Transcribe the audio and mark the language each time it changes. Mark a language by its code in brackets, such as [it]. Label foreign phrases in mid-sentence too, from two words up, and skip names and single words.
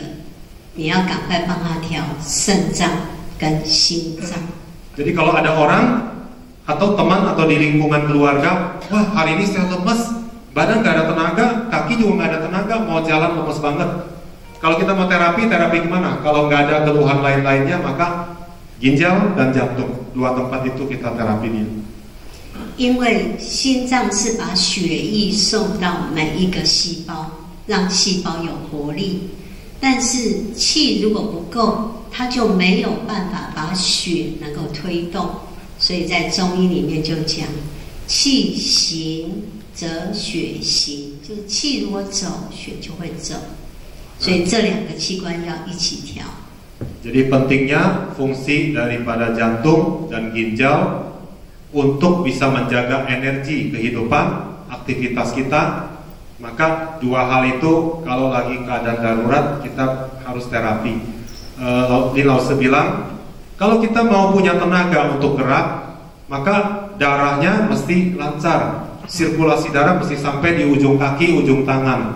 [zh] 你要赶快帮他调肾脏跟心脏。 [id] Jadi kalau ada orang atau teman atau di lingkungan keluarga, wah hari ini saya lemes, badan nggak ada tenaga, kaki juga nggak ada tenaga, mau jalan lemes banget. Kalau kita mau terapi gimana? Kalau nggak ada keluhan lain-lainnya, maka ginjal dan jantung, 2 tempat itu kita terapi dia. [zh] 因为心脏是把血液送到每一个细胞，让细胞有活力。但是气如果不够，它就没有办法把血能够推动，所以在中医里面就讲，气行则血行，就是气如果走，血就会走，所以这2个器官要一起调。 [id] Jadi pentingnya fungsi daripada jantung dan ginjal untuk bisa menjaga energi kehidupan, aktivitas kita. Maka dua hal itu kalau lagi keadaan darurat kita harus terapi. Lause bilang, kalau kita mau punya tenaga untuk gerak, maka darahnya mesti lancar, sirkulasi darah mesti sampai di ujung kaki, ujung tangan.